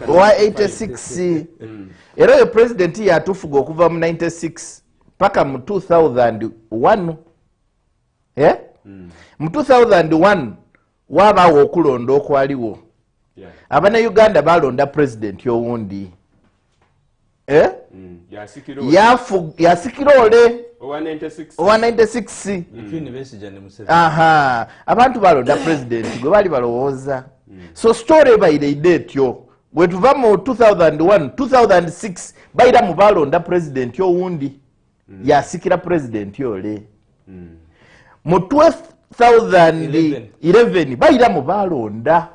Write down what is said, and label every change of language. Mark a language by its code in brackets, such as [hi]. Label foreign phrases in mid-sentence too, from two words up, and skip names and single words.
[lg] owa 86 era oyo president yatufuga okuva mu 96 paka mu 2001 mu 2001 wabaawo okulonda okwaliwo abana Uganda balonda president owundi yasikira ole owa 96 [en] between Besigye and Museveni. [lg] aha abantu balonda president gwe bali balowooza [en] so story [lg] ebaire etyo bwe tuva mu 2001 2006 bayira mu balonda president owundi yasikira president ole mu 2011 bayira mu balonda